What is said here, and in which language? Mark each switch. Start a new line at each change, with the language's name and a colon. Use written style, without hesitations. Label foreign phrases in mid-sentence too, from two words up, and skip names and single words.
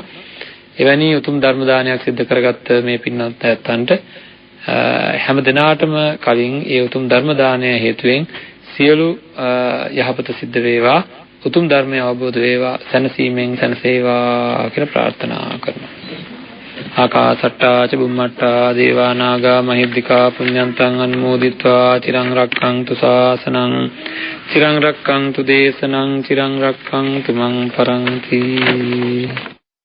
Sinhala: එවැනි උතුම් ධර්ම දානයක් සිදු කරගත්ත මේ පින්වත් ඇත්තන්ට හැම දිනාටම කලින් ඒ උතුම් ධර්ම දානය හේතුවෙන් සියලු යහපත සිද්ධ වේවා, උතුම් ධර්මය අවබෝධ වේවා, සැනසීමෙන් සැනසේවා කියලා ප්‍රාර්ථනා කරනවා.
Pali: ආකාසට්ටා ච බුම්මට්ටා දේවා නාග මහිද්దికා පුඤ්ඤන්තං අනුමෝදිත්වා චිරං රක්ඛන්තු ශාසනං චිරං රක්ඛන්තු දේශනං චිරං රක්ඛන්තු මං පරන්ති.